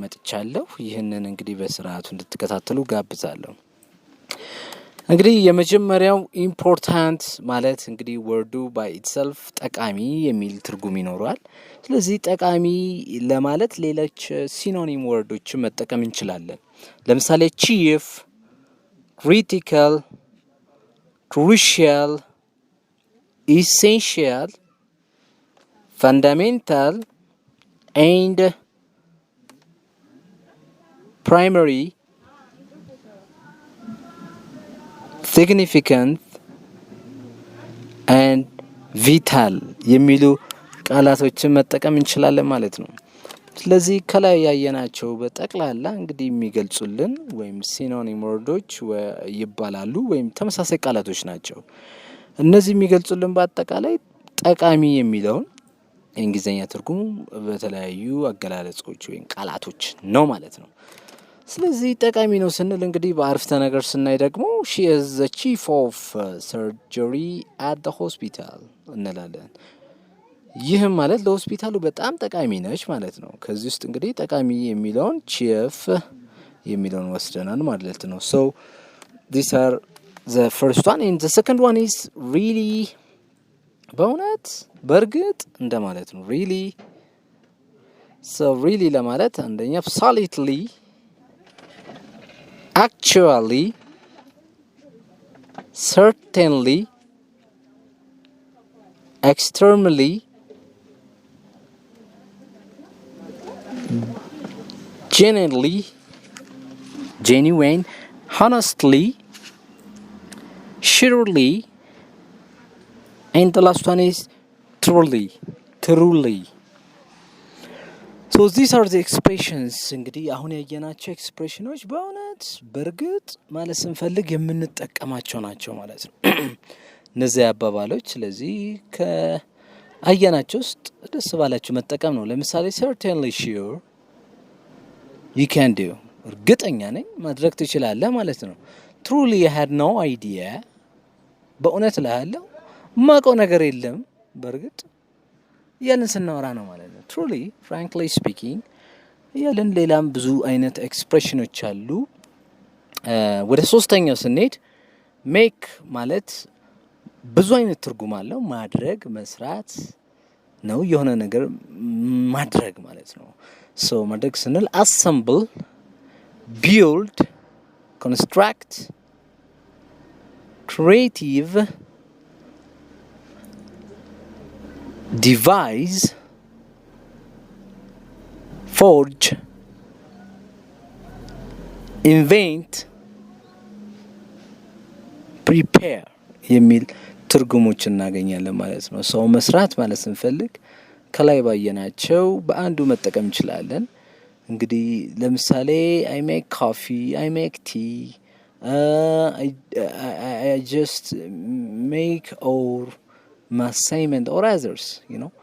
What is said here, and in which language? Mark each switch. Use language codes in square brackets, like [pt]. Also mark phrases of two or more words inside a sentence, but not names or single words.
[am] መጥቻለሁ። ይህንን እንግዲህ በስርዓቱ እንድትከታተሉ ጋብዛለሁ። እንግዲህ የመጀመሪያው ኢምፖርታንት ማለት እንግዲህ ወርዱ [en] by itself [am] ጠቃሚ የሚል ትርጉም ይኖረዋል። ስለዚህ ጠቃሚ ለማለት ሌሎች ሲኖኒም ወርዶችን መጠቀም እንችላለን። ለምሳሌ ቺፍ፣ [en] critical, crucial, essential, fundamental, and primary, significant, and vital [am] የሚሉ ቃላቶችን መጠቀም እንችላለን ማለት ነው። ስለዚህ ከላይ ያየናቸው በጠቅላላ እንግዲህ የሚገልጹልን ወይም ሲኖኒም ወርዶች ይባላሉ ወይም ተመሳሳይ ቃላቶች ናቸው። እነዚህ የሚገልጹልን በአጠቃላይ ጠቃሚ የሚለውን የእንግሊዝኛ ትርጉሙ በተለያዩ አገላለጾች ወይም ቃላቶች ነው ማለት ነው። ስለዚህ ጠቃሚ ነው ስንል እንግዲህ በአረፍተ ነገር ስናይ ደግሞ [en] she is the chief of surgery at the hospital [am] እንላለን። ይህም ማለት ለሆስፒታሉ በጣም ጠቃሚ ነች ማለት ነው። ከዚህ ውስጥ እንግዲህ ጠቃሚ የሚለውን ቺፍ የሚለውን ወስደናል ማለት ነው። [en] so these are the first one and the second one is really [am] በእውነት በእርግጥ እንደማለት ነው። [en] really so really [am] ለማለት አንደኛ absolutely, [en] actually, certainly, extremely, genuine, honestly, surely, and the last one is truly. So these are the expressions [am] እንግዲህ አሁን ያየናቸው ኤክስፕሬሽኖች በእውነት በእርግጥ ማለት ስንፈልግ የምንጠቀማቸው ናቸው ማለት ነው እነዚህ አባባሎች። ስለዚህ ከአየናቸው ውስጥ ደስ ባላችሁ መጠቀም ነው። ለምሳሌ [en] certainly sure you can do [am] እርግጠኛ ነኝ ማድረግ ትችላለህ ማለት ነው። [en] truly I had no idea [am] በእውነት እልሃለሁ ማውቀው ነገር የለም በእርግጥ ያንን ስናወራ ነው ማለት ነው። [en] truly, frankly speaking [am] ያለን ሌላም ብዙ አይነት ኤክስፕሬሽኖች አሉ። ወደ ሶስተኛው ስንሄድ ሜክ ማለት ብዙ አይነት ትርጉም አለው። ማድረግ መስራት ነው፣ የሆነ ነገር ማድረግ ማለት ነው። ሶ ማድረግ ስንል [en] assemble, build, construct, creative, devise, forge, invent, prepare [am] የሚል ትርጉሞች እናገኛለን ማለት ነው። ሰው መስራት ማለት ስንፈልግ ከላይ ባየናቸው በአንዱ መጠቀም እንችላለን። እንግዲህ ለምሳሌ [en] I make coffee, I make tea, I just make or my assignment or others, you know.